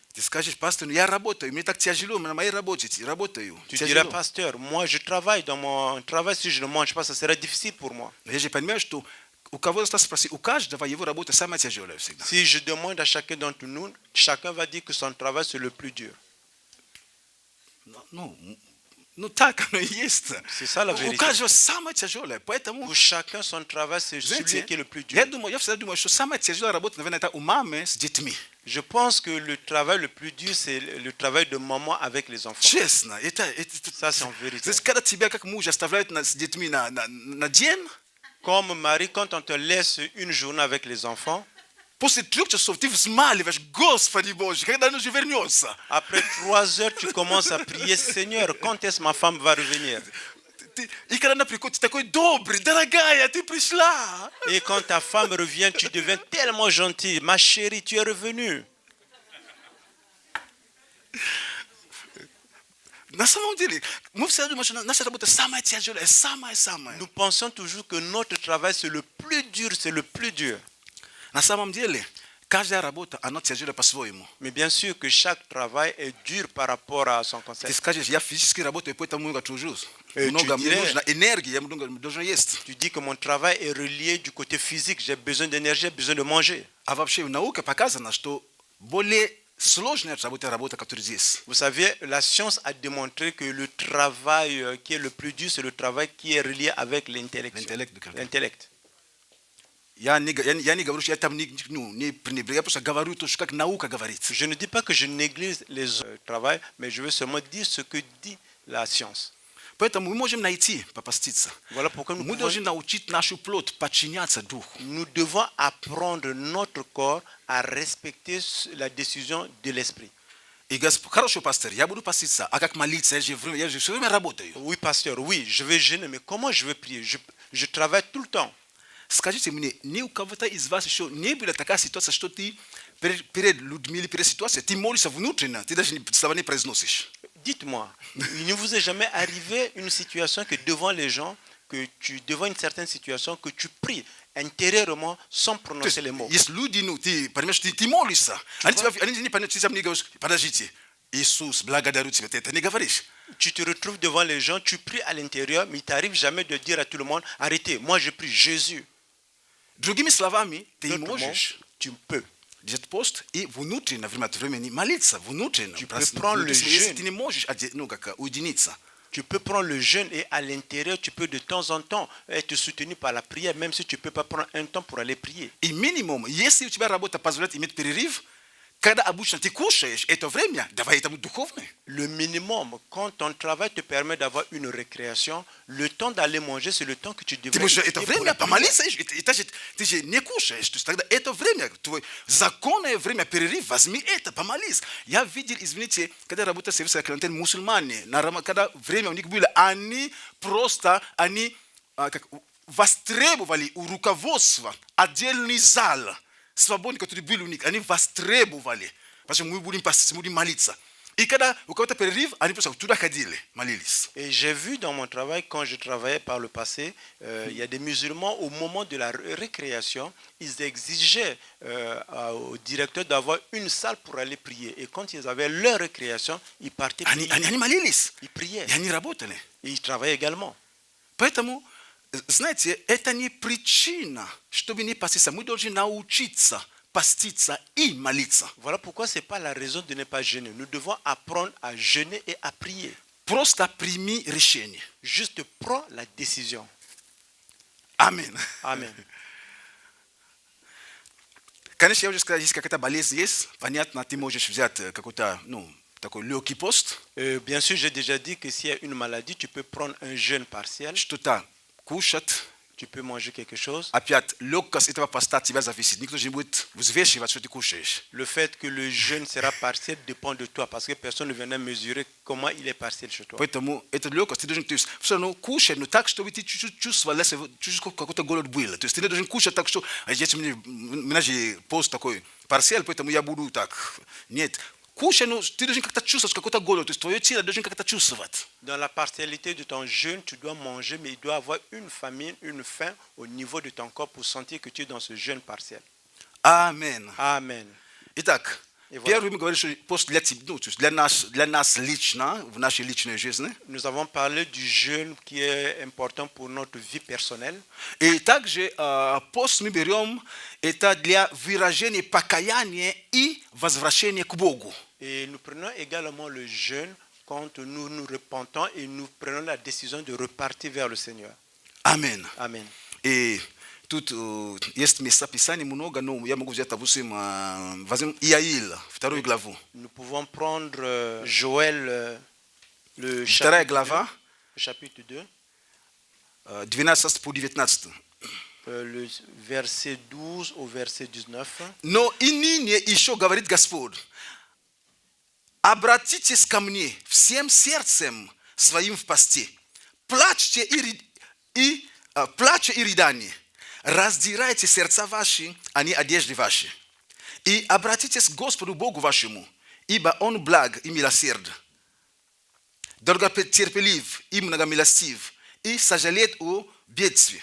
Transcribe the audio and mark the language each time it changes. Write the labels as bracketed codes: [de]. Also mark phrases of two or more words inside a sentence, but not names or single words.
[ru] ты скажешь: пастор, я работаю, мне так тяжело, на моей работе работаю. [fr] tu [ru] Тяжело. [fr] diras, pasteur, moi je travaille dans mon travail, si je ne mange pas, ça sera difficile pour moi. [ru] Но я же понимаю, что у кого-то спроси, у каждого его работа самая тяжелая всегда. [fr] Si je demande à chacun d'entre nous, chacun va dire que son travail c'est le plus dur. [ru] Ну так оно и есть. [fr] C'est ça la [ru] У [fr] vérité. [ru] каждого самое тяжелое. Поэтому, [fr] Pour chacun, son travail c'est celui [ru] знаете, [fr] qui est le plus [ru] я [fr] dur. [ru] всегда думаю, что самая тяжелая работа, наверное, это у мамы с детьми. [fr] Je pense que le travail le plus dur, c'est le travail de maman avec les enfants. [ru] Честно. [fr] Ça, c'est en vérité. [ru] Знаете, когда тебя как муж оставляют с детьми на день, [fr] Comme mari, quand on te laisse une journée avec les enfants, [ru] после 3 часов ты взмаливаешь: Господи Боже, когда он уже вернется? [fr] après 3 heures, tu commences à prier, Seigneur, quand est-ce que ma femme va revenir? [ru] И когда она приходит, ты такой добрый: дорогая, ты пришла. [fr] Et quand ta femme revient, tu deviens tellement gentil. Ma chérie, tu es revenue. [ru] На самом деле, мы всегда думаем, что наша работа самая тяжелая, самая. [fr] Nous pensons toujours que notre travail, c'est le plus dur, c'est le plus dur. [ru] На самом деле, каждая работа, она тяжелая по-своему. [fr] Mais bien sûr que chaque travail est dur par rapport à son [ru] Ты [fr] concept. [ru] скажешь: я физически работаю, поэтому много тружусь. Ты Много мне директ. нужно энергии, я много должен есть. [fr] Tu dis que mon travail est relié du côté physique. J'ai besoin d'énergie, j'ai besoin de manger. [ru] А вообще наука показана, что более сложная работа, которая здесь. [fr] Vous savez, la science a démontré que le travail qui est le plus dur, c'est le travail qui est relié avec l'intellect. L'intellect. [ru] Я не говорю, что я там не пренебрегаю, я просто говорю то, что как наука говорит. [fr] Je ne dis pas que je néglige les travail, mais je veux seulement dire ce que dit la science. [ru] Поэтому мы можем найти, попаститься. [fr] Voilà pourquoi [ru] Мы должны научить нашу плоть подчиняться духу. [fr] nous devons apprendre notre corps à respecter la décision de l'esprit. [ru] И хорошо, пастор, я буду поститься. А как молиться? Я же все время работаю. [fr] Oui, pasteur, oui, je vais jeûner, mais comment je vais prier? Je travaille tout le temps. [ru] Скажите мне, ни у кого-то из вас еще не была такая ситуация, что ты перед людьми или перед ситуацией, ты молишься внутренне, ты даже слова не произносишь? [fr] Dites-moi, il ne vous est jamais arrivé une situation que devant les gens, devant une certaine situation, que tu pries intérieurement sans prononcer les mots. [ru] Есть люди, ну, ты, понимаешь, ты молишься, они не понимают, ты сам не говоришь, подождите, Иисус, благодарю тебя, ты это не говоришь. [fr] Tu te retrouves devant les gens, tu pries à l'intérieur, mais il t'arrive jamais de dire à tout le monde, arrêtez, moi je prie Jésus. [ru] Другими словами, ты [fr] D'autres mots, [ru] можешь [fr] tu peux. [ru] держать пост и внутренне, время от времени молиться, внутренне. [fr] Tu peux prendre le [ru] Если [fr] jeûne. [ru] ты не можешь, ну, как, уединиться. [fr] Tu peux prendre le jeûne et à l'intérieur, tu peux de temps en temps être soutenu par la prière, même si tu ne peux pas prendre un temps pour aller prier. [ru] И минимум, если у тебя работа позволяет иметь перерыв, когда обычно ты кушаешь, это время, давай этому духовное. [fr] Le minimum, quand ton travail te permet d'avoir une récréation, le temps d'aller manger, c'est le temps que tu [ru] Ты [fr] devrais [ru] можешь это [fr] utiliser pour [ru] время [fr] la prière. [ru] помолиться, ты же не кушаешь. То есть тогда это время, твое законное время, перерыв, возьми это, помолись. Я видел, извините, когда работал в [fr] service clientèle [ru] мусульмане, когда время у них было, они просто, как, востребовали у руководства отдельный зал, свободный, который был у них, они востребовали, потому что мы будем молиться. И когда у кого-то перерыв, они просто туда ходили, молились. [fr] Et j'ai vu dans mon travail, quand je travaillais par le passé, il y a des musulmans, au moment de la récréation, ils exigeaient au directeur d'avoir une salle pour aller prier. Et quand ils avaient leur récréation, ils partaient prier. [ru] Они молились, [fr] Ils priaient. [ru] и они работали. [fr] Et ils travaillaient également. [ru] Поэтому, знаете, это не причина, чтобы не поститься. Мы должны научиться поститься и молиться. [fr] Voilà pourquoi ce n'est pas la raison de ne pas jeûner. Nous devons apprendre à jeûner et à prier. [ru] Просто прими решение. [fr] Juste prends la décision. [ru] Аминь. [fr] Amen. [ru] Конечно, я уже сказал, если какая-то болезнь есть, понятно, ты можешь взять какой-то, ну, такой легкий пост, [fr] Bien sûr, j'ai déjà dit que s'il y a une maladie, tu peux prendre un jeûne partiel. [ru] что-то кушать. [fr] Tu peux manger quelque chose. [ru] Опять, легкость этого поста от тебя зависит. Никто же не будет взвешивать, что ты кушаешь. [fr] Le fait que le jeûne sera partiel dépend de toi, parce que personne ne viendra mesurer comment il est partiel chez toi. [ru] Поэтому это легкость, ты должен, то есть, все равно кушать, но так, чтобы ты чуть-чуть чувствовал, чуть-чуть какой-то голод был. То есть ты не должен кушать так, что, если у меня же пост такой парсель, поэтому я буду так. Нет. Кушай, но ты должен как-то чувствовать какой-то голод, то есть твое тело должен как-то чувствовать. [fr] Dans la partialité de ton jeûne, tu dois manger, mais il doit avoir une famine, une faim au niveau de ton corps pour sentir que tu es dans ce jeûne partiel. Amen. Amen. [ru] Итак, И вот. первый мы говорим, что пост для тебя, ну, то есть для нас лично, в нашей личной жизни. [fr] Nous avons parlé du jeûne qui est important pour notre vie personnelle. [ru] И также пост мы берем, это для выражения покаяния и возвращения к Богу. [fr] Et nous prenons également le jeûne quand nous nous repentons et nous prenons la décision de repartir vers le Seigneur. Amen. Amen. [ru] И тут есть места Писания много, но я могу взять, допустим, возьмем Иаиль, вторую главу. [fr] Nous pouvons prendre Joël, le [ru] Вторая [fr] chapitre 2, [ru] глава, [fr] le chapitre 2, [ru] 12 по 19. [fr] le verset 12 au verset 19. [ru] Но и ныне еще говорит Господь, обратитесь ко мне всем сердцем своим в посте, плачьте плачьте и рыдание, раздирайте сердца ваши, а не одежды ваши, и обратитесь к Господу Богу вашему, ибо Он благ и милосерд, долготерпелив и многомилостив, и сожалеет о бедствии.